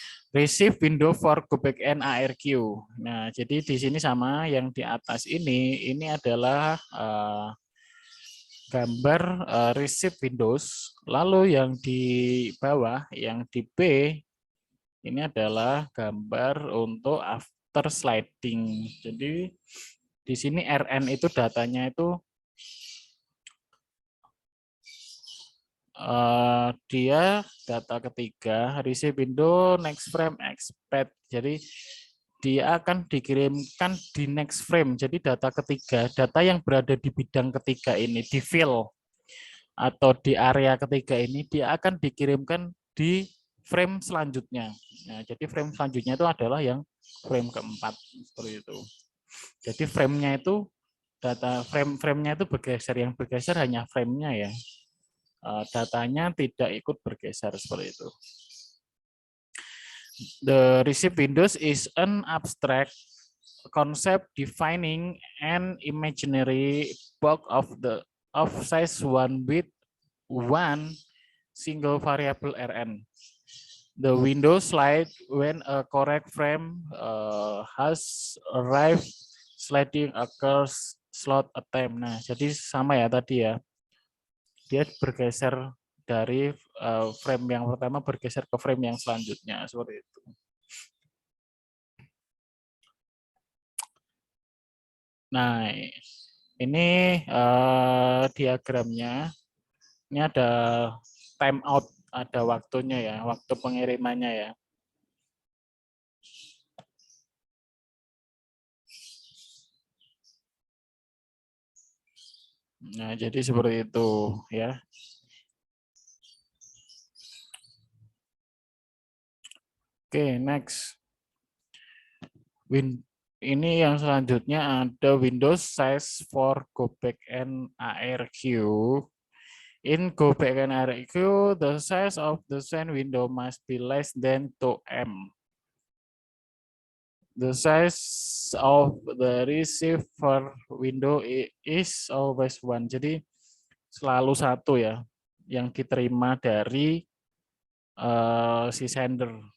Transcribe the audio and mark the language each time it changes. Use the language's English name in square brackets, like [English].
[English] Receive window for go back end ARQ. [Indonesian] Nah, jadi di sini sama yang di atas ini adalah gambar receive Windows. Lalu yang di bawah, yang di B, ini adalah gambar untuk [English] after sliding. [Indonesian] Jadi di sini RN itu datanya itu dia data ketiga, [English] receive window, next frame, expect. [Indonesian] Jadi dia akan dikirimkan di [English] next frame. [Indonesian] Jadi data ketiga, data yang berada di bidang ketiga ini, di field atau di area ketiga ini, dia akan dikirimkan di frame selanjutnya. Nah, jadi frame selanjutnya itu adalah yang frame keempat seperti itu. Jadi frame-nya itu data frame-nya itu bergeser, yang bergeser hanya frame-nya ya. Datanya tidak ikut bergeser seperti itu. [English] The receive windows is an abstract concept defining an imaginary block of size 1 with one single variable Rn. The window slide when a correct frame has arrived, sliding occurs slot attempt. [Indonesian] Nah, jadi sama ya tadi ya. Dia bergeser dari frame yang pertama bergeser ke frame yang selanjutnya seperti itu. Nah, ini diagramnya. Ini ada time out, ada waktunya ya, waktu pengirimannya ya. Nah, jadi seperti itu ya. Oke, next. Ini yang selanjutnya ada [English] Windows size for go back and ARQ. In go back and ARQ, the size of the send window must be less than 2M. The size of the receiver window is always 1. [Indonesian] Jadi selalu 1 ya yang diterima dari si sender.